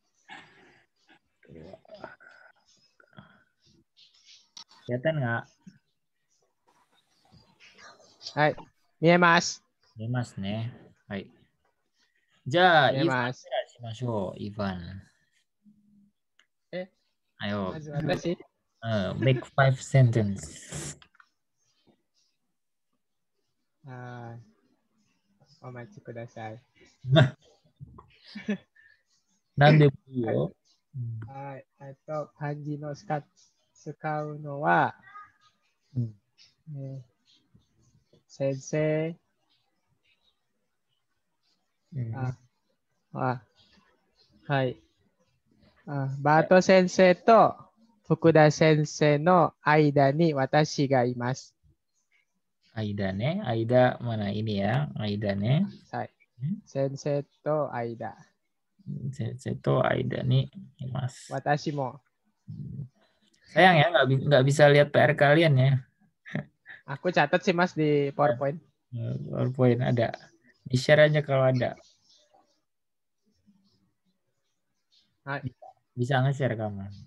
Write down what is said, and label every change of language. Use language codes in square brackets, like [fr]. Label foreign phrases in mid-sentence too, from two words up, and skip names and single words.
[id] Kelihatan nggak? [ja] はい。見えます。見えますね。はい。じゃあ、イーファンます。からしましょう。イーファン。まず私。 [en] make 5 sentence. [ja] お待ちください。何でもいいよ。はい。漢字の使うのは、先生、はい。バート先生と福田先生の間に私がいます。間ね, [id] Aida mana ini ya, [ja] 間ね. はい。先生と間。先生と間 [id] nih, Mas. [ja] 私も。 [id] Sayang ya nggak bisa lihat PR kalian ya. Aku catat sih Mas di PowerPoint. PowerPoint ada. Di share aja kalau ada. Bisa nge-share kamu.